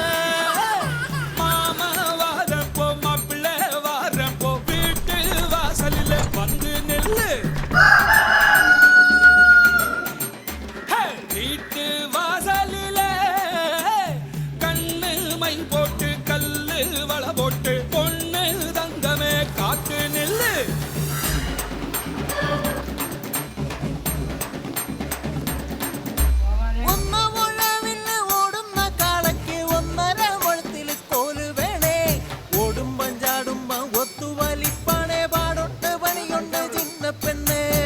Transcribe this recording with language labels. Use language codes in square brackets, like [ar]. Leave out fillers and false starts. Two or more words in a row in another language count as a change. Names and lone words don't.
[ta] மாமா வாரப்போ மாப்பிள்ளை வாரப்போ வீட்டு வாசலில் வந்து நெல்லு வீட்டு வாசலில் போட்டு கல்லு வள போட்டு பொண்ணு தங்கமே காத்து நெல்லு. [ml] ഓടുന്ന കാളയ്ക്ക് 1.5 മുഴത്തിൽ കോല് വേണേ ഓടുമ്പം ചാടുമ്പം ഒത്തുവലിപ്പാണേ പാടൊട്ട് പണിയുണ്ട് ചിന്ന പെണ്ണേ.